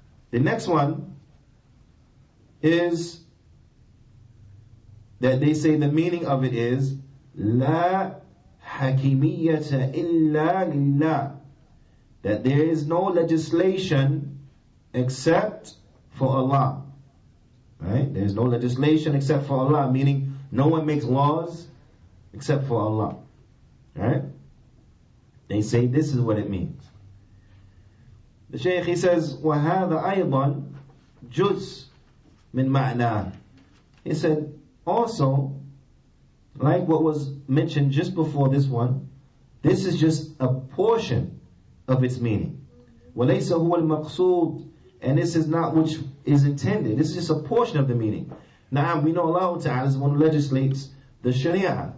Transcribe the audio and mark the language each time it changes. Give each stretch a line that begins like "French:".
English: The next one is that they say the meaning of it is
Arabic: La hakimiyyata illa lillah,
English: that there is no legislation except for Allah. Right? There is no legislation except for Allah, meaning no one makes laws except for Allah. Right? They say this is what it means. The Shaykh, he says,
Arabic: وَهَذَا أَيْضًا جُزْء مِنْ مَعْنَاهِ.
English: He said, also, like what was mentioned just before this one, this is just a portion of its meaning.
Arabic: وَلَيْسَ هُوَ الْمَقْصُودِ.
English: And this is not which is intended. This is just a portion of the meaning. Now, we know Allah Ta'ala is one who legislates the Sharia.